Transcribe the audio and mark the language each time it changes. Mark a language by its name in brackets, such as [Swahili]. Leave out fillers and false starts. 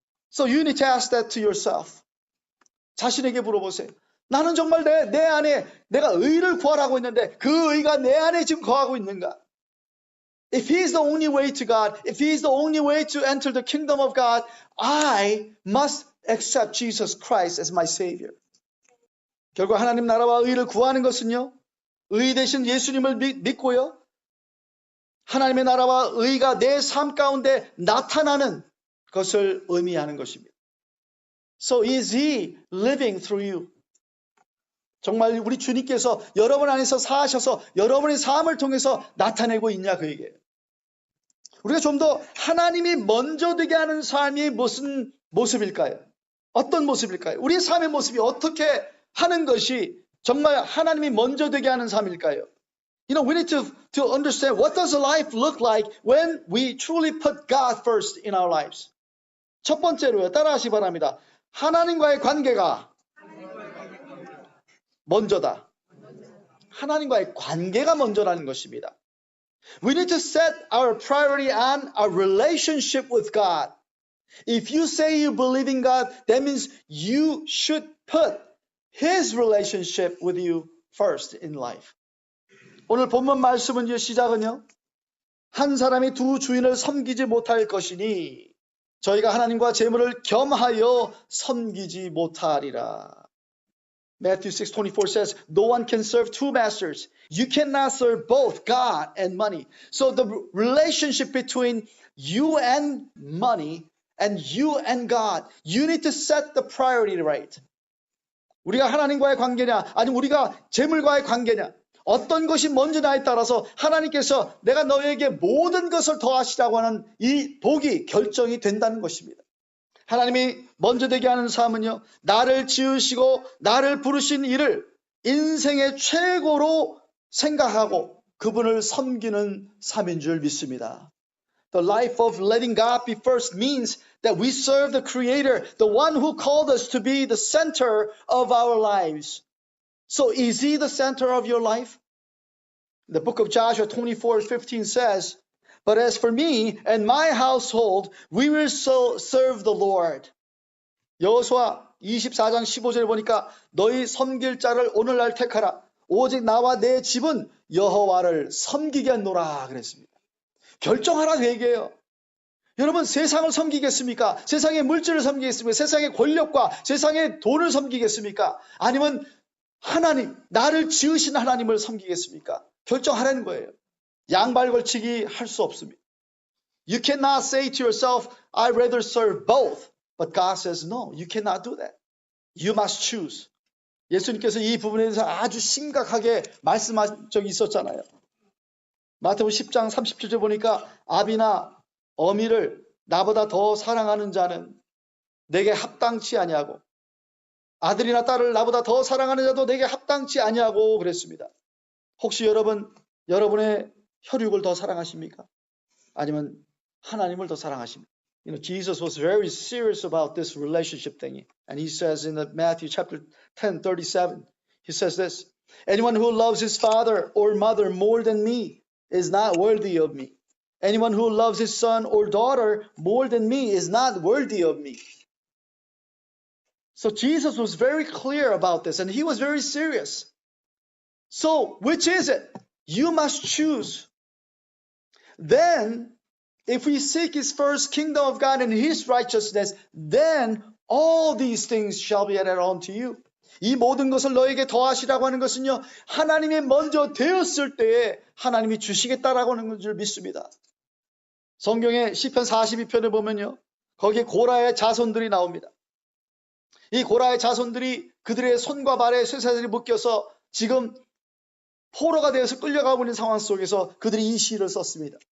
[English] So you need to ask that to yourself. [Korean] 자신에게 물어보세요. 나는 정말 내 안에 내가 의를 구하라고 했는데 그 의가 내 안에 지금 거하고 있는가? [English] If He is the only way to God, if He is the only way to enter the kingdom of God, I must accept Jesus Christ as my Savior. [Korean] 결국 하나님 나라와 의를 구하는 것은요, 의 대신 예수님을 믿고요, 하나님의 나라와 의가 내 삶 가운데 나타나는 것을 의미하는 것입니다. [English] So is He living through you? [Korean] 정말 우리 주님께서 여러분 안에서 사하셔서 여러분의 삶을 통해서 나타내고 있냐 그 얘기예요. 우리가 좀 더 하나님이 먼저 되게 하는 삶이 무슨 모습일까요? 어떤 모습일까요? 우리의 삶의 모습이 어떻게 하는 것이 정말 하나님이 먼저 되게 하는 삶일까요? [English] You know, we need to understand what does a life look like when we truly put God first in our lives. [Korean] 첫 번째로요, 따라하시기 바랍니다. 하나님과의 관계가 먼저다. 하나님과의 관계가 먼저라는 것입니다. [English] We need to set our priority on our relationship with God. If you say you believe in God, that means you should put His relationship with you first in life. [Korean] 오늘 본문 말씀은 시작은요, 한 사람이 두 주인을 섬기지 못할 것이니 저희가 하나님과 재물을 겸하여 섬기지 못하리라. [English] Matthew 6:24 says, no one can serve two masters. You cannot serve both God and money. So the relationship between you and money and you and God, you need to set the priority right. [Korean] 우리가 하나님과의 관계냐, 아니면 우리가 재물과의 관계냐, 어떤 것이 먼저냐에 따라서 하나님께서 내가 너에게 모든 것을 더하시라고 하는 이 복이 결정이 된다는 것입니다. 하나님이 먼저 되게 하는 삶은요, 나를 지으시고 나를 부르신 이를 인생의 최고로 생각하고 그분을 섬기는 삶인 줄 믿습니다. [English] The life of letting God be first means that we serve the Creator, the one who called us to be the center of our lives. So is He the center of your life? The book of Joshua 24:15 says, but as for me and my household, we will serve the Lord. [Korean] 여호수아 24장 15절에 보니까 너희 섬길 자를 오늘날 택하라. 오직 나와 내 집은 여호와를 섬기겠노라 그랬습니다. 결정하라 그 얘기예요. 여러분, 세상을 섬기겠습니까? 세상의 물질을 섬기겠습니까? 세상의 권력과 세상의 돈을 섬기겠습니까? 아니면 하나님, 나를 지으신 하나님을 섬기겠습니까? 결정하라는 거예요. 양발 걸치기 할 수 없습니다. [English] You cannot say to yourself, I'd rather serve both. But God says, no, you cannot do that. You must choose. [Korean] 예수님께서 이 부분에 대해서 아주 심각하게 말씀하신 적이 있었잖아요. 마태복음 10장 37절 보니까 아비나 어미를 나보다 더 사랑하는 자는 내게 합당치 아니하고 아들이나 딸을 나보다 더 사랑하는 자도 내게 합당치 아니하고 그랬습니다. 혹시 여러분의 혈육을 더 사랑하십니까? 아니면 하나님을 더 사랑하십니까? [English] You know, Jesus was very serious about this relationship thing. And he says in Matthew chapter 10:37, he says this, anyone who loves his father or mother more than me is not worthy of me. Anyone who loves his son or daughter more than me is not worthy of me. So Jesus was very clear about this, and he was very serious. So, which is it? You must choose. Then, if we seek his first kingdom of God and his righteousness, then all these things shall be added unto you. [Korean] 이 모든 것을 너에게 더하시라고 하는 것은요, 하나님이 먼저 되었을 때에 하나님이 주시겠다라고 하는 줄 믿습니다. 성경의 시편 42편에 보면요, 거기에 고라의 자손들이 나옵니다. 이 고라의 자손들이 그들의 손과 발에 쇠사슬이 묶여서 지금 포로가 되어서 끌려가고 있는 상황 속에서 그들이 이 시를 썼습니다.